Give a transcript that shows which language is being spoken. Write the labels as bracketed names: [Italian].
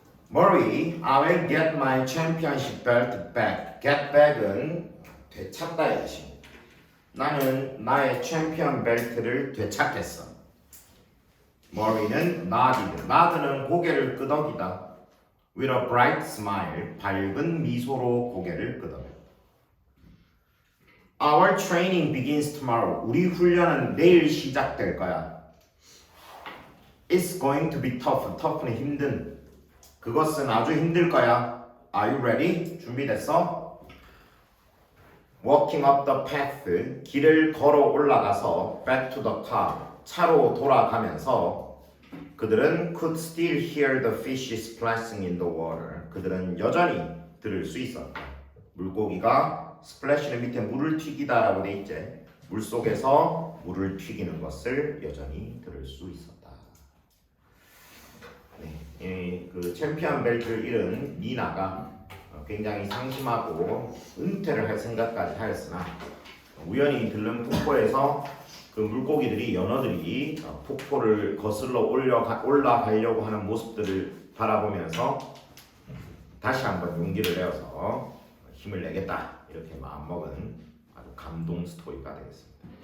[English] Marie, I will get my championship belt back. [Korean] Get back은 되찾다의 뜻입니다. 나는 나의 챔피언 벨트를 되찾겠어. Marie는 nodded. nodd는 고개를 끄덕이다. [English] With a bright smile, [Korean] 밝은 미소로 고개를 끄덕여. [English] Our training begins tomorrow. [Korean] 우리 훈련은 내일 시작될 거야. [English] It's going to be tough. tough는 힘든. [Korean] 그것은 아주 힘들 거야. [English] Are you ready? [Korean] 준비됐어? [English] Walking up the path. [Korean] 길을 걸어 올라가서 [English] back to the car. [Korean] 차로 돌아가면서 그들은 [English] could still hear the fish splashing in the water. [Korean] 그들은 여전히 들을 수 있었다. 물고기가 splash는 밑에 물을 튀기다라고 돼 있지. 물 속에서 물을 튀기는 것을 여전히 들을 수 있었다. 네, 그 챔피언 벨트를 잃은 니나가 굉장히 상심하고 은퇴를 할 생각까지 하였으나 우연히 들른 폭포에서 그 물고기들이 연어들이 폭포를 거슬러 올라가려고 하는 모습들을 바라보면서 다시 한번 용기를 내어서 힘을 내겠다 이렇게 마음먹은 아주 감동 스토리가 되겠습니다.